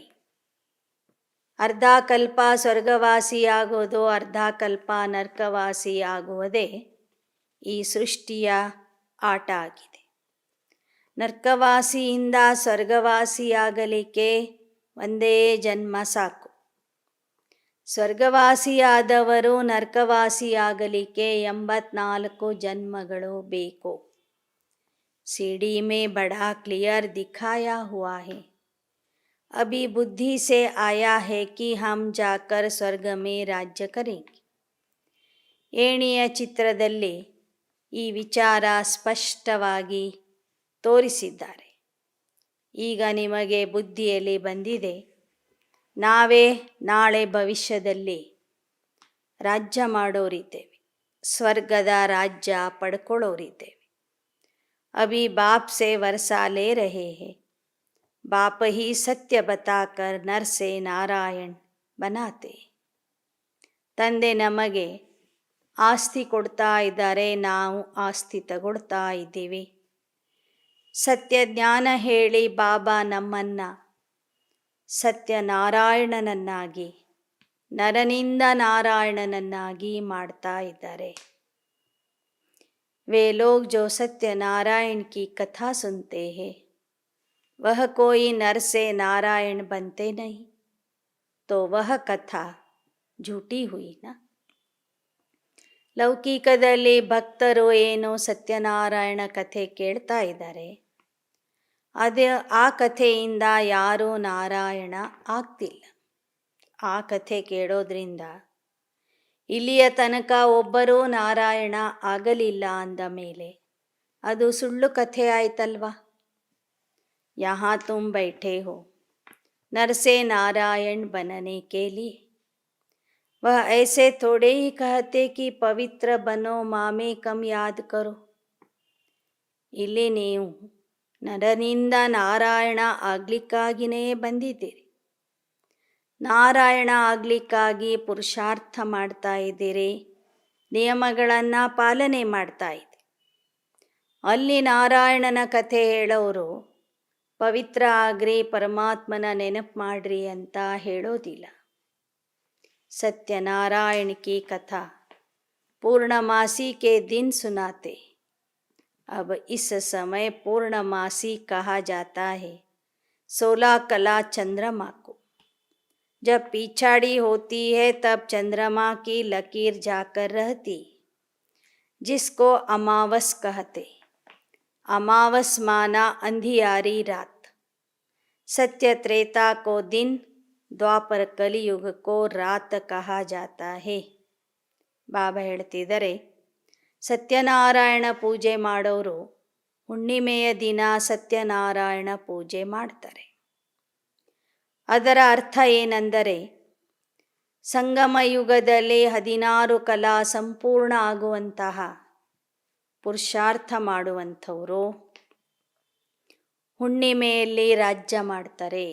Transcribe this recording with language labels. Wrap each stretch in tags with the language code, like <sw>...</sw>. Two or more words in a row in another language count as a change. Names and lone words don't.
<kn>ಅರ್ಧ ಕಲ್ಪ ಸ್ವರ್ಗವಾಸಿ ಆಗೋದು, ಅರ್ಧ ಕಲ್ಪ ನರ್ಕವಾಸಿ ಆಗುವುದೇ ಈ ಸೃಷ್ಟಿಯ ಆಟ ಆಗಿದೆ. ನರ್ಕವಾಸಿಯಿಂದ ಸ್ವರ್ಗವಾಸಿಯಾಗಲಿಕ್ಕೆ ಒಂದೇ ಜನ್ಮ ಸಾಕು. ಸ್ವರ್ಗವಾಸಿಯಾದವರು ನರ್ಕವಾಸಿಯಾಗಲಿಕ್ಕೆ 84 ಜನ್ಮಗಳು ಬೇಕು.</kn> <hi>सीढ़ी में बड़ा क्लियर दिखाया हुआ है. अभी बुद्धि से आया है कि हम जाकर स्वर्ग में राज्य करेंगे.</hi> <kn>ಏಣಿಯ ಚಿತ್ರದಲ್ಲಿ ಈ ವಿಚಾರ ಸ್ಪಷ್ಟವಾಗಿ ತೋರಿಸಿದ್ದಾರೆ. ಈಗ ನಿಮಗೆ ಬುದ್ಧಿಯಲ್ಲಿ ಬಂದಿದೆ, ನಾವೇ ನಾಳೆ ಭವಿಷ್ಯದಲ್ಲಿ ರಾಜ್ಯ ಮಾಡೋರಿದ್ದೇವೆ, ಸ್ವರ್ಗದ ರಾಜ್ಯ ಪಡ್ಕೊಳ್ಳೋರಿದ್ದೇವೆ.</kn> <hi>अभी बाप से वर्षा ले रहे हैं. बाप ही सत्य बताकर नर से नारायण बनाते.</hi> <kn>ತಂದೆ ನಮಗೆ ಆಸ್ತಿ ಕೊಡ್ತಾ ಇದ್ದಾರೆ, ನಾವು ಆಸ್ತಿ ತಗೊಳ್ತಾ ಇದ್ದೀವಿ. ಸತ್ಯ ಜ್ಞಾನ ಹೇಳಿ ಬಾಬಾ ನಮ್ಮನ್ನ ಸತ್ಯನಾರಾಯಣನನ್ನಾಗಿ, ನರನಿಂದ ನಾರಾಯಣನನ್ನಾಗಿ ಮಾಡ್ತಾ ಇದ್ದಾರೆ.</kn> <hi>वे लोग जो सत्यनारायण की कथा सुनते हैं वह कोई नर से नारायण बनते नहीं, तो वह कथा झूठी हुई ना.</hi> <kn>ಲೌಕಿಕದಲ್ಲಿ ಭಕ್ತರು ಏನೋ ಸತ್ಯನಾರಾಯಣ ಕಥೆ ಕೇಳ್ತಾ ಇದ್ದಾರೆ, ಆ ಕಥೆಯಿಂದ ಯಾರೂ ನಾರಾಯಣ ಆಗ್ತಿಲ್ಲ. ಆ ಕಥೆ ಕೇಳೋದ್ರಿಂದ ಇಲ್ಲಿಯ ತನಕ ಒಬ್ಬರೂ ನಾರಾಯಣ ಆಗಲಿಲ್ಲ ಅಂದ ಮೇಲೆ ಅದು ಸುಳ್ಳು ಕಥೆ ಆಯ್ತಲ್ವಾ.</kn> <hi>यहाँ तुम बैठे हो नर से नारायण बनने के लिए, वह ऐसे थोड़े ही कहते कि पवित्र बनो, मामे कम याद करो.</hi> <kn>ಇಲ್ಲಿ ನೀವು ನರನಿಂದ ನಾರಾಯಣ ಆಗ್ಲಿಕ್ಕಾಗಿಯೇ ಬಂದಿದ್ದೀರಿ. ನಾರಾಯಣ ಆಗಲಿಕ್ಕಾಗಿ ಪುರುಷಾರ್ಥ ಮಾಡ್ತಾ ಇದ್ದೀರಿ, ನಿಯಮಗಳನ್ನು ಪಾಲನೆ ಮಾಡ್ತಾ ಇದ್ದೀರಿ. ಅಲ್ಲಿ ನಾರಾಯಣನ ಕಥೆ ಹೇಳೋರು ಪವಿತ್ರ ಆಗ್ರಿ, ಪರಮಾತ್ಮನ ನೆನಪು ಮಾಡ್ರಿ ಅಂತ ಹೇಳೋದಿಲ್ಲ.</kn> <hi>सत्यनारायण की कथा पूर्णमासी के दिन सुनाते. अब इस समय पूर्णमासी कहा जाता है 16 कला चंद्रमा को. जब पिछाड़ी होती है तब चंद्रमा की लकीर जाकर रहती, जिसको अमावस कहते. अमावस माना अंधियारी रात. सत्य त्रेता को दिन, द्वापर कलियुग को रात कहा जाता है.</hi> <kn>ಬಾಬಾ ಹೇಳ್ತಿದ್ದಾರೆ, ಸತ್ಯನಾರಾಯಣ ಪೂಜೆ ಮಾಡೋರು ಹುಣ್ಣಿಮೆಯ ದಿನ ಸತ್ಯನಾರಾಯಣ ಪೂಜೆ ಮಾಡ್ತಾರೆ. ಅದರ ಅರ್ಥ ಏನೆಂದರೆ, ಸಂಗಮ ಯುಗದಲ್ಲಿ 16 ಕಲಾ ಸಂಪೂರ್ಣ ಆಗುವಂತಹ ಪುರುಷಾರ್ಥ ಮಾಡುವಂಥವರು ಹುಣ್ಣಿಮೆಯಲ್ಲಿ ರಾಜ್ಯ ಮಾಡ್ತಾರೆ.</kn>